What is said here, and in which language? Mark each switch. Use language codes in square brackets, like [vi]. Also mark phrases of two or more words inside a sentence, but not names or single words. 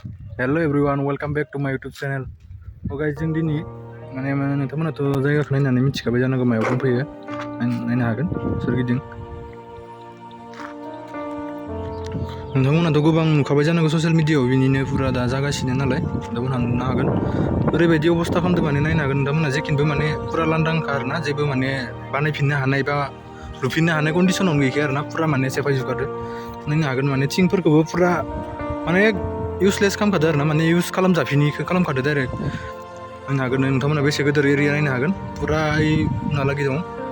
[en] Hello everyone, welcome back to my YouTube channel. Guys, [brx] जों दिनै नोंथांमोनाथ' जायगाखौ नायनानै मिथिखाबाय जानांगौ मायाव दंफैयो नायनो हागोन सोरगिदिं नोंथांमोनाथ' गोबां नुखाबाय जानांगौ [en] social media [brx] बिनिनो पुरा दा जागासिनो नालाय नोंथांमोनहा नुनो हागोन ओरैबायदि अबस्था खालामदों माने नायनो हागोन नोंथांमोना जेखिबो माने पुरा लांदांखा आरोना जेबो माने बानायफिननो हानाय बा लुफिननो हानाय कन्डिशनावनो गैखाया आरोना पुरा माने सेफायजोबखादो नायनो हागोन माने थिंफोरखौबो पुरा माने इउजलेस खालामखादो आरोना माने इउज खालामजाफिनिखौ खालामखादो डाइरेक्ट नायनो हागोन नोंथांमोना बेसे गिदिर एरिया नायनो हागोन पुरा उनहालागै दं